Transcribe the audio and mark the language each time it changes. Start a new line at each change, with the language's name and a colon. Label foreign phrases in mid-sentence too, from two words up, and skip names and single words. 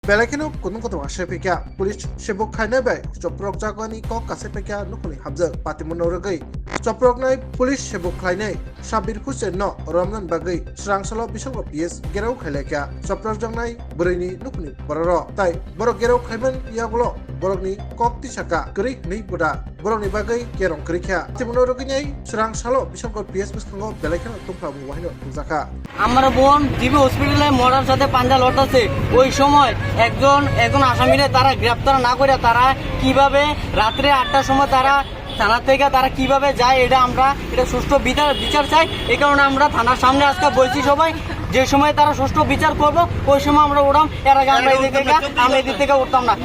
Kok Borok: Belakino kunung koto asepeka pulis sebuk khaina bai choprok jagani kok kasepeka nukuni habja patimono rogai choprok nai pulis sebuk khainai sabir husen no ramnan bagai srangsalo bisalgo PS gerau khaileka choprok jangnai berini nukuni bororo tai borok gerau khaiman yagulo borokni kok tisaka kri nei boda borokni bagai kerong krikha patimono rogai nai srangsalo bisalgo PS biskango belakino tungpa wahino tujaka
Bangla: আমার বোন জিবি হসপিটালে মরার সাথে পাঞ্জা লড়তেছে ওই সময় একজন আসামিরে তারা গ্রেপ্তার না করে তারা কিভাবে রাত্রে 8টার সময় তারা থানা থেকে তারা কিভাবে যায় এটা সুষ্ঠু বিচার চাই। এই কারণে আমরা থানার সামনে আজকে বলছি সবাই যে সময় তারা সুষ্ঠু বিচার করব ওই সময় আমরা উঠাম, এর আগে আমরা এদিক থেকে উঠতাম না।